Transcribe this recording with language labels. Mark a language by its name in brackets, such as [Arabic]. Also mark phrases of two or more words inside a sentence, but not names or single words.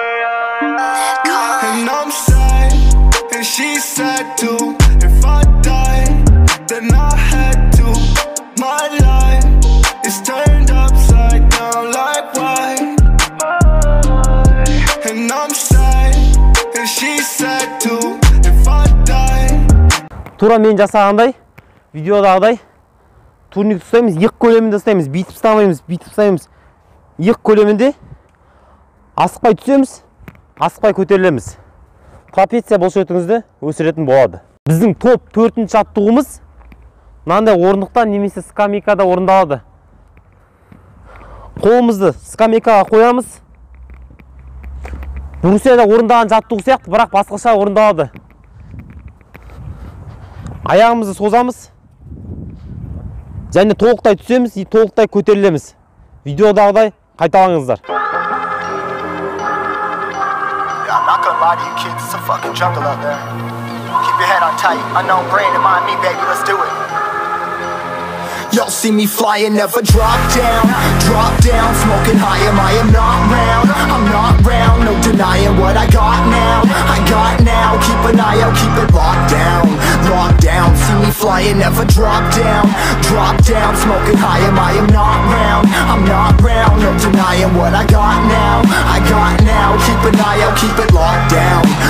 [English] And I'm sad, and she's sad too. If I die, then I had to. My life is turned upside down like why? And I'm sad, and she's sad too. If I die. [Kazakh] Тура мен жасағандай, видеодағыдай турник ұстаймыз, иық көлемінде ұстаймыз, бүйтіп ұстамаймыз, бүйтіп ұстаймыз. Иық көлемінде асықпай түсеміз, асықпай көтерілеміз. Трапеция бұлшықетіңізді өсіретін болады. Біздің топ 4-ші жаттығуымыз мынандай орындықта немесе скамейкада орындалады. Қолымызды скамейкаға қоямыз. Брусияда орындаған жаттығу сияқты, бірақ басқаша орындалады. Аяғымызды созамыз. Және толықтай түсеміз, толықтай көтерілеміз. Видеодағыдай қайталаңыздар. [English] I'm not gonna lie to you kids, it's a fucking jungle out there. Keep your head on tight, unknown brain and mind me, baby, let's do it. Y'all see me flying, never drop down, smoking high, I am not round, I'm not round, no denying what I got now, keep an eye out, keep it locked down, see me flying, never drop down, smoking high, I am not round, I'm not round, no denying what I got now, keep an eye out, keep it locked down,